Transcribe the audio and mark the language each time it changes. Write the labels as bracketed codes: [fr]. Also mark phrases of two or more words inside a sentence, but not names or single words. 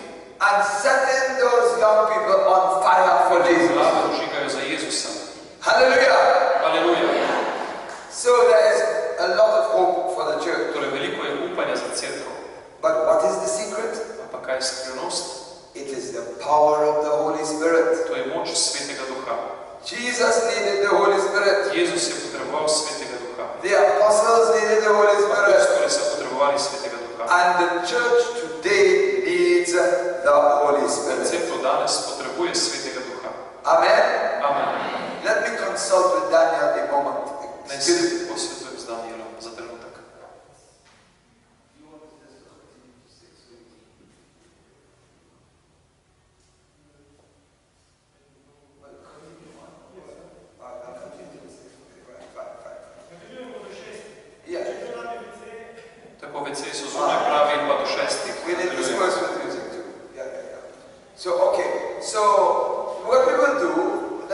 [en] and setting those young people on fire for Jesus. [sl] mlade vžigajo za Jezusa. [en] Hallelujah! [sl] Aleluja! [en] So there is a lot of hope for the church. [sl] Torej, veliko je upanja za cerkev. [en] But what is the secret? [sl] Ampak kaj je skrivnost? [en] It is the power of the Holy Spirit. [sl] To je moč Svetega Duha. [en] Jesus needed the Holy Spirit. [sl] Jezus je potreboval Svetega Duha. [en] The apostles needed the Holy Spirit. [sl] Apostoli so potrebovali Svetega Duha. [en] And the church today needs the Holy Spirit. [sl] Cerkev danes potrebuje Svetega Duha. [en] Amen. [sl] Amen. [en] Let me consult with Daniel a moment. [sl] Naj se posvetujem z Danielom za trenutek. [en] Yeah. [sl] Tako WC so zunaj pravi in pa do 6. [en] We need this verse with music too. Yeah. So, okay. So, what we will do